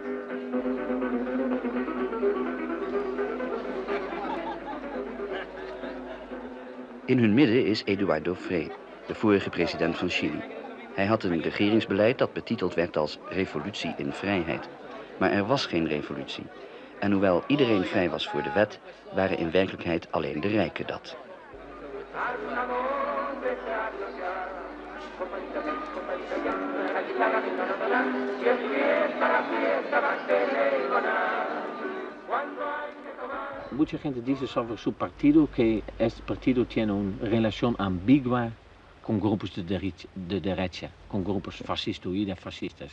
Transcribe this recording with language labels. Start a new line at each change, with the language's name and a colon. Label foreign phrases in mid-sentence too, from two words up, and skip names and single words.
Dutch: In hun midden is Eduardo Frei, de vorige president van Chili. Hij had een regeringsbeleid dat betiteld werd als revolutie in vrijheid. Maar er was geen revolutie. En hoewel iedereen vrij was voor de wet, waren in werkelijkheid alleen de rijken dat.
Spanish: Mucha gente dice sobre su partido que este partido tiene una relación ambigua con grupos de derecha, con grupos fascistoides, fascistas.